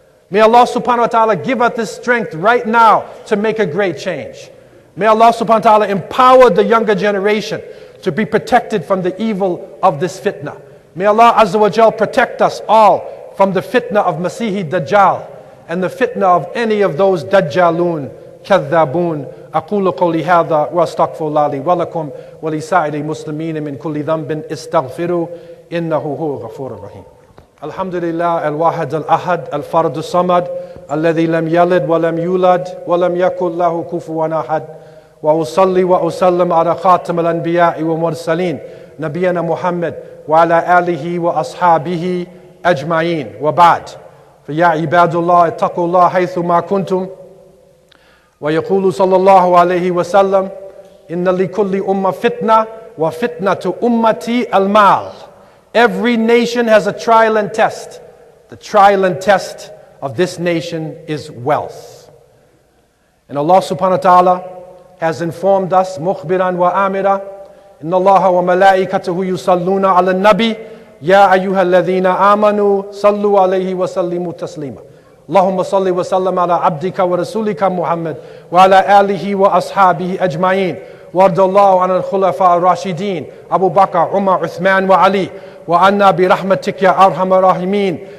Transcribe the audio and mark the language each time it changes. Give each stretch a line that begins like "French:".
English: May Allah subhanahu wa ta'ala give us this strength right now to make a great change. May Allah subhanahu wa ta'ala empower the younger generation to be protected from the evil of this fitna. May Allah Azza wa Jal protect us all from the fitna of Masihi Dajjal and the fitna of any of those Dajjalun, Kadhabun.
Arabic: أقول قولي هذا وأستغفر الله لي ولكم ولسائر المسلمين من كل ذنب استغفروا إنه هو الغفور الرحيم. الحمد لله الواحد الأحد الفرد الصمد الذي لم يلد ولم يولد ولم يكن له كفوا أحد وأصلي وأسلم على خاتم الأنبياء والمرسلين نبينا محمد وعلى آله وأصحابه أجمعين وبعد فيا عباد الله اتقوا الله حيثما كنتم ويقول صلى الله عليه وسلم إن لكل أمة فتنة وفتنة أمتي المال.
English: Every nation has a trial and test. The trial and test of this nation is wealth. And Allah subhanahu wa ta'ala has informed us,
Arabic: مخبرا وآمرا إن الله وملائكته يصلون على النبي يا أيها الذين آمنوا صلوا عليه وسلموا تسليما. اللهم صل وسلم على عبدك ورسولك محمد وعلى آله وأصحابه أجمعين وارض الله عن الخلفاء الراشدين أبو بكر عمر عثمان وعلي وعنا برحمتك يا أرحم الراحمين.